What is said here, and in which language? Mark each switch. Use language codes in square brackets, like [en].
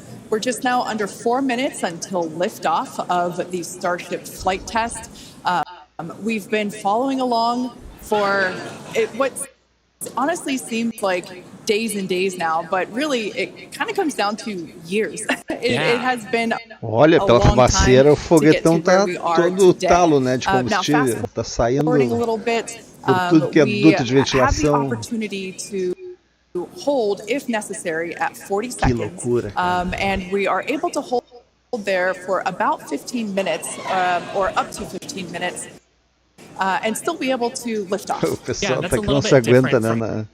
[en] We're just now under 4 minutes until liftoff of the Starship flight test. We've been following along for what honestly seems like days and days now, but really it kind of comes down to years. It has been [pt] Olha, pela fumaceira o foguetão tá todo talo, né, de combustível. Tá saindo por tudo que é duto de ventilação. [en] Have the opportunity to hold, if necessary, at 40 seconds. [pt] Que loucura, [en] and we are able to hold there for about 15 minutes, or up to 15 minutes. And still be able to lift off. [pt] O pessoal tá que não se aguenta, né?